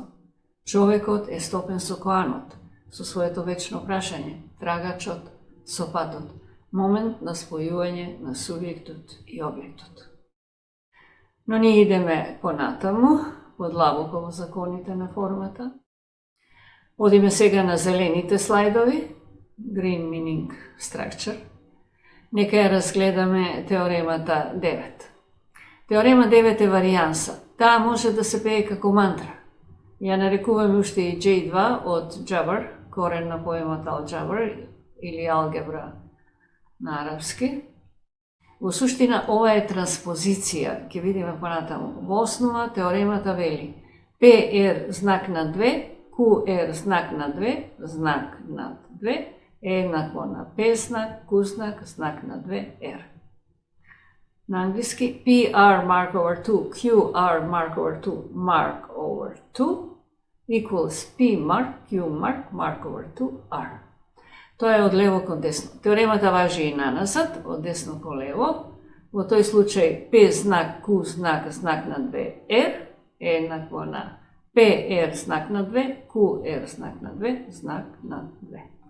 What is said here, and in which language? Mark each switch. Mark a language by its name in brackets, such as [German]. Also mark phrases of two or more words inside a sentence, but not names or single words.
[Macedonian] Човекот е стопен со коанот, со своето вечно прашање, трагачот со патот, момент на спојување на субјектот и објектот. Но ние идеме понатаму, подлабоко во законите на формата. Одиме сега на зелените слайдови, [English] green meaning structure. [Macedonian] Нека ја разгледаме теоремата 9. Теорема 9 е варијанса. Таа може да се пее како мантра. Ја нарекуваме уште и J2 од Джабар, корен на поемот алджабар или алгебра на арапски. Во суштина, ова е транспозиција, ќе видиме понатаму. Во основа, теоремата вели PR знак на 2, QR знак на 2, знак на 2, е еднакво на P знак, Q знак, знак на 2, R. На англиски, [English] PR mark over 2, QR mark over 2, mark over 2, equals P mark, Q mark, mark over 2, R. [Macedonian] Тоа е од лево кон десно. Теоремата важи и наназад, од десно кон лево. Во тој случај, P знак, Q знак, знак на 2, R, е еднакво на PR знак на 2, QR знак на 2, знак на 2.